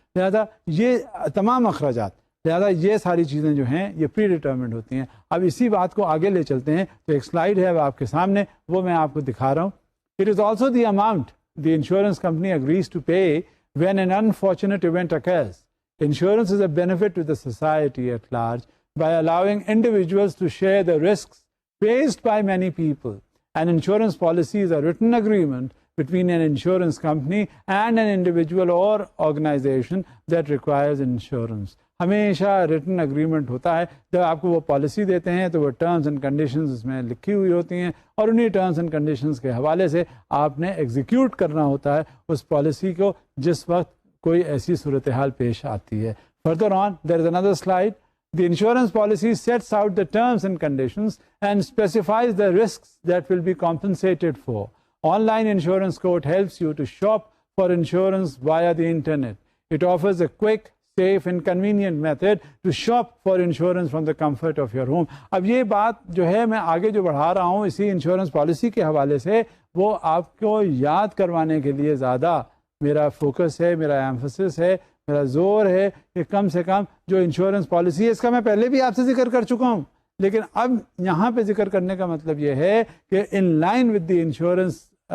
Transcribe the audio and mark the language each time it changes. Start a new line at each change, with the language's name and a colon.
Urdu: لہذا یہ تمام اخراجات, لہذا یہ ساری چیزیں جو ہیں یہ پری ڈیٹرمنڈ ہوتی ہیں. اب اسی بات کو آگے لے چلتے ہیں تو ایک سلائیڈ ہے آپ کے سامنے, وہ میں آپ کو دکھا رہا ہوں.
English: It is also the amount the insurance company agrees to pay when an unfortunate event occurs. Insurance is a benefit to the society at large by allowing individuals to share the risks faced by many people. An insurance policy is a written agreement between an insurance company and an individual or organization that requires insurance.
Urdu: ہمیشہ return agreement ہوتا ہے. جب آپ کو وہ policy دیتے ہیں تو وہ ٹرمز اینڈ کنڈیشنز اس میں لکھی ہوئی ہوتی ہیں اور انہی ٹرمز اینڈ کنڈیشنز کے حوالے سے آپ نے ایگزیکیوٹ کرنا ہوتا ہے اس پالیسی کو جس وقت کوئی ایسی صورتحال پیش آتی ہے.
English: Further on there is another slide. The insurance policy sets out the terms and conditions and specifies the risks that will be compensated for. Online insurance quote helps you to shop for insurance via the internet. It offers a quick, safe and convenient method to shop for insurance from the comfort of your home.
Urdu: اب یہ بات جو ہے میں آگے جو بڑھا رہا ہوں اسی انشورنس پالیسی کے حوالے سے وہ آپ کو یاد کروانے کے لیے زیادہ میرا فوکس ہے, میرا ایمفسس ہے, میرا زور ہے کہ کم سے کم جو انشورنس پالیسی ہے اس کا میں پہلے بھی آپ سے ذکر کر چکا ہوں, لیکن اب یہاں پہ ذکر کرنے کا مطلب یہ ہے کہ in line with the insurance